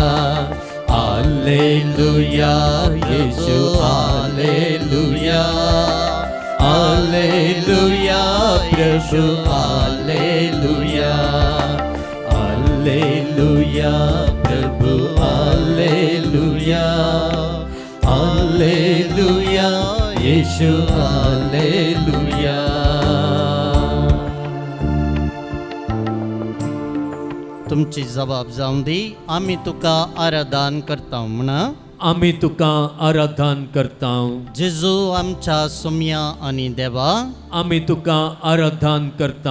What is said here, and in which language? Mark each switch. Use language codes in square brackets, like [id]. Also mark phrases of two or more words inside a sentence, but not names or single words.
[hi] हालेलुया यीशु हालेलुया, हालेलुया यीशु हालेलुया, हालेलुया प्रभु हालेलुया, हालेलुया यीशु हालेलुया. [kok] तुमची जबाब जाऊन दी. आम्ही तुका आराधन करता म्हणा. आम्ही तुका आराधन करता. जेजू आमच्या सुम्या आणि देवा, आम्ही तुका आराधन करता.